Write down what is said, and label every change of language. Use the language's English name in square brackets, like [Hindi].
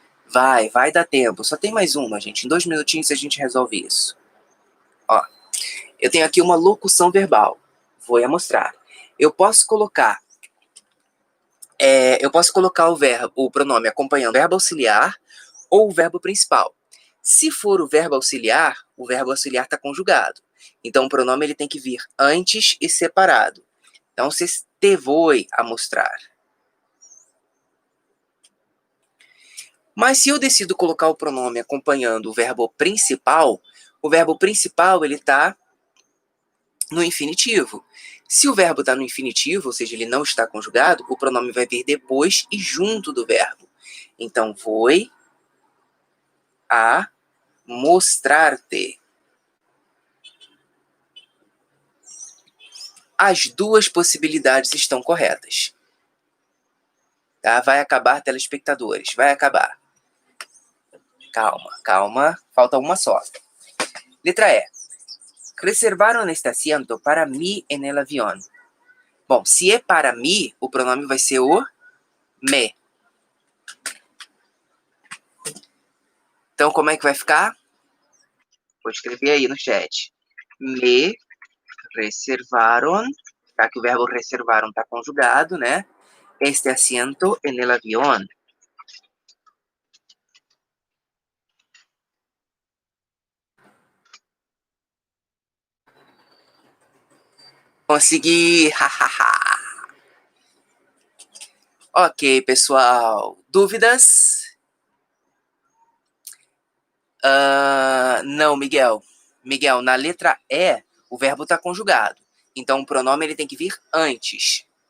[Portuguese] Vai dar tempo. Só tem mais uma, gente. Em 2 minutinhos a gente resolve isso. Ó, eu tenho aqui uma locução verbal. Vou mostrar. Eu posso colocar o verbo, o pronome acompanhando o verbo auxiliar ou o verbo principal. Se for o verbo auxiliar está conjugado. Então, o pronome ele tem que vir antes e separado. Então, [Spanish] se te voy a mostrar. [Portuguese] Mas se eu decido colocar o pronome acompanhando o verbo principal ele está no infinitivo. Se o verbo está no infinitivo, ou seja, ele não está conjugado, o pronome vai vir depois e junto do verbo. Então, [Spanish] voy a mostrar-te. [Portuguese] As duas possibilidades estão corretas. Tá? Vai acabar, telespectadores. Vai acabar. Calma. Falta uma só. Letra E. [Spanish] Reservaron este asiento para mí en el avión. [Portuguese] Bom, se é para mim, o pronome vai ser o me. Então, como é que vai ficar? Vou escrever aí no chat. [Spanish] Me reservaron, [Portuguese] tá? Que o verbo reservaron está conjugado, né? [Spanish] Este asiento en el avión. [Portuguese] Consegui! Ok, pessoal. Dúvidas? Não, Miguel. Miguel, na letra E, o verbo está conjugado. Então, o pronome ele tem que vir antes.